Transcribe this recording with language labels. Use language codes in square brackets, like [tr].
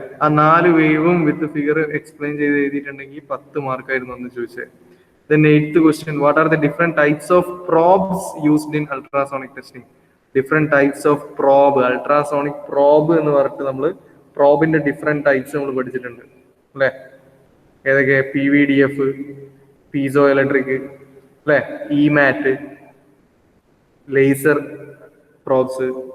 [ml] ആ 4 വേവും വിത്ത് figure explain ചെയ്ത് എഴുതിയിട്ടുണ്ടെങ്കിൽ 10 മാർക്കായിരുന്നു എന്ന് ചോദിച്ചത്. [en] Then 8th question, what are the different types of probes used in ultrasonic testing? Different types of probe, [ml] ultrasonic probe എന്ന് പറഞ്ഞിട്ട് നമ്മൾ പ്രോബിന്റെ ഡിഫറെന്റ് ടൈപ്സ് നമ്മൾ പഠിച്ചിട്ടുണ്ട് അല്ലെ? ഏതൊക്കെ? PVDF, പീസോ ഇലക്ട്രിക് അല്ലെ, ഇമാറ്റ്, ലേസർ പ്രോബ്സ്.